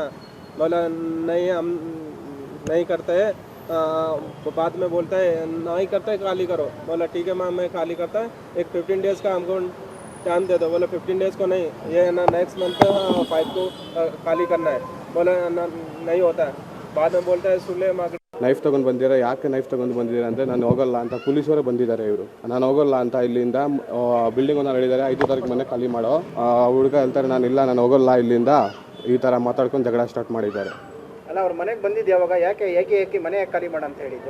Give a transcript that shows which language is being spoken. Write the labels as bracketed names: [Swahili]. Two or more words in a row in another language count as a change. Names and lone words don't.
[Hindi] बोला नहीं, हम नहीं करते हैं. बाद में बोलता है नहीं करता है, खाली करो. बोला ठीक है मैम, मैं खाली करता है, एक 15 डेज़ का हमको टाइम दे दो. बोला 15 डेज़ को नहीं, ये ना [English] next month [Hindi] 5 को खाली करना है. बोला नहीं होता है. बाद में बोलता है सुले मार्केट [Kannada] ನೈಫ್ ತೊಗೊಂಡು ಬಂದಿರ. ಯಾಕೆ ನೈಫ್ ತೊಗೊಂಡು ಬಂದಿದ್ದೀರಾ ಅಂದರೆ ನಾನು ಹೋಗಲ್ಲ ಅಂತ ಪೊಲೀಸರೇ ಬಂದಿದ್ದಾರೆ. ಇವರು ನಾನು ಹೋಗಲ್ಲ ಅಂತ ಇಲ್ಲಿಂದ ಬಿಲ್ಡಿಂಗ್ ಒಂದು ಹೇಳಿದ್ದಾರೆ, 5 ತಾರೀಕು ಮನೆ ಖಾಲಿ ಮಾಡೋ. ಹುಡುಗ ಹೇಳ್ತಾರೆ ನಾನು ಇಲ್ಲ, ನಾನು ಹೋಗಲ್ಲ ಇಲ್ಲಿಂದ. ಈ ಥರ ಮಾತಾಡ್ಕೊಂಡು ಜಗಳ ಸ್ಟಾರ್ಟ್ ಮಾಡಿದ್ದಾರೆ. ಅಲ್ಲ, ಅವ್ರ ಮನೆಗೆ ಬಂದಿದ್ದು ಯಾವಾಗ? ಯಾಕೆ ಮನೆ ಖಾಲಿ ಮಾಡ ಅಂತ ಹೇಳಿದ್ದು?